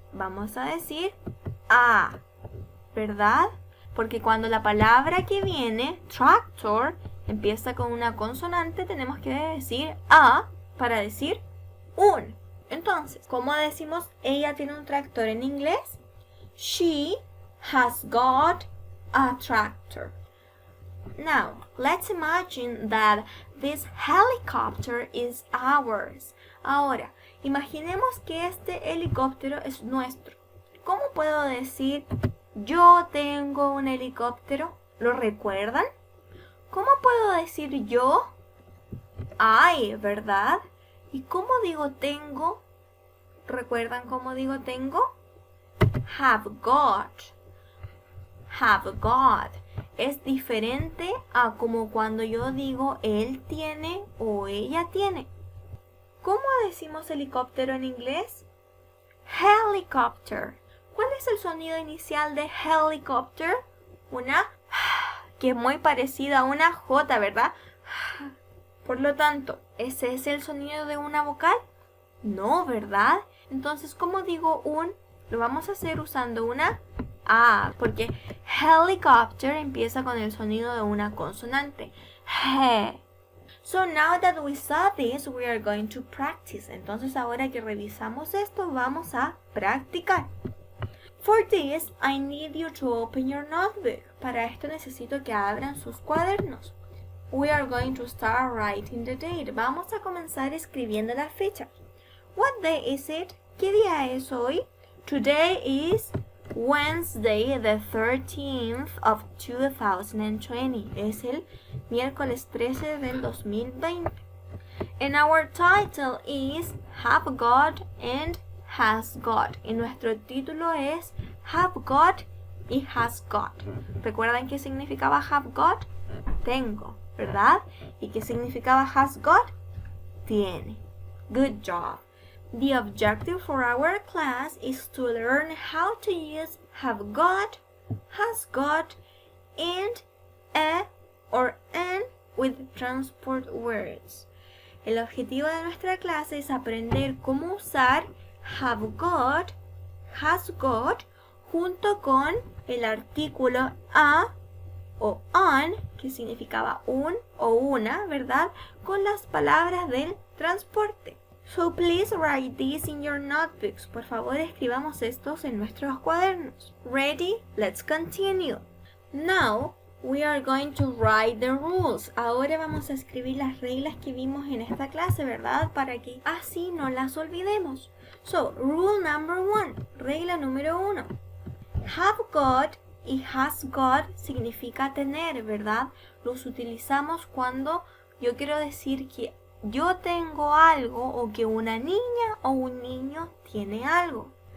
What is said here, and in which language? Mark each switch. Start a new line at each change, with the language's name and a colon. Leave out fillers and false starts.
Spanish: Vamos a decir a, ¿verdad? Porque cuando la palabra que viene, tractor, empieza con una consonante, tenemos que decir a para decir un. Entonces, ¿cómo decimos ella tiene un tractor en inglés?
English: She has got a tractor. Now, let's imagine that this helicopter is ours.
Spanish: Ahora, imaginemos que este helicóptero es nuestro. ¿Cómo puedo decir yo tengo un helicóptero? ¿Lo recuerdan? ¿Cómo puedo decir yo? I, ¿verdad? ¿Y cómo digo tengo? ¿Recuerdan cómo digo tengo?
English: Have got. Have got.
Spanish: Es diferente a como cuando yo digo él tiene o ella tiene. ¿Cómo decimos helicóptero en inglés? Helicopter. ¿Cuál es el sonido inicial de helicopter? Una que es muy parecida a una J, ¿verdad? Por lo tanto, ¿ese es el sonido de una vocal? No, ¿verdad? Entonces, ¿cómo digo un? Lo vamos a hacer usando una A, porque helicopter empieza con el sonido de una consonante.
English: He. So now that we saw this, we are going to practice.
Spanish: Entonces, ahora que revisamos esto, vamos a practicar.
English: For this, I need you to open your notebook.
Spanish: Para esto necesito que abran sus cuadernos.
English: We are going to start writing the date.
Spanish: Vamos a comenzar escribiendo la fecha.
English: What day is it?
Spanish: ¿Qué día es hoy?
English: Today is Wednesday, the 13th of 2020.
Spanish: Es el miércoles 13 del 2020.
English: And our title is Have Got and Has Got.
Spanish: Y nuestro título es Have Got y Has Got. ¿Recuerdan qué significaba Have Got? Tengo, ¿verdad? ¿Y qué significaba Has Got? Tiene.
English: Good job. The objective for our class is to learn how to use have got, has got, and a or an with transport words.
Spanish: El objetivo de nuestra clase es aprender cómo usar have got, has got, junto con el artículo a o an, que significaba un o una, ¿verdad? Con las palabras del transporte.
English: So please write this in your notebooks.
Spanish: Por favor, escribamos estos en nuestros cuadernos.
English: Ready? Let's continue. Now, we are going to write the rules.
Spanish: Ahora vamos a escribir las reglas que vimos en esta clase, ¿verdad? Para que así no las olvidemos.
English: So, rule number 1.
Spanish: Regla número 1. Have got y has got significa tener, ¿verdad? Los utilizamos cuando yo quiero decir que yo tengo algo o que una niña o un niño tiene algo.